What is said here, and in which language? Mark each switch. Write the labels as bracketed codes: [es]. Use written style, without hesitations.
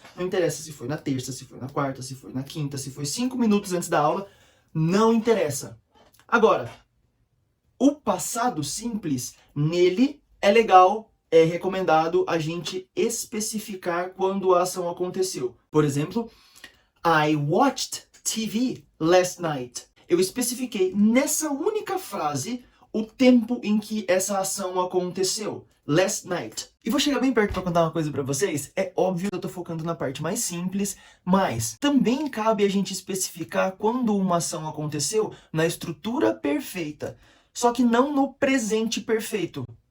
[pt] Não interessa se foi na terça, se foi na quarta, se foi na quinta, se foi 5 minutos antes da aula. Não interessa. Agora, o passado simples, nele é legal, é recomendado a gente especificar quando a ação aconteceu. Por exemplo, [en] I watched TV last night. [pt] Eu especifiquei nessa única frase o tempo em que essa ação aconteceu. [en] Last night. [pt] E vou chegar bem perto para contar uma coisa para vocês. É óbvio que eu tô focando na parte mais simples, mas também cabe a gente especificar quando uma ação aconteceu na estrutura perfeita, só que não no presente perfeito.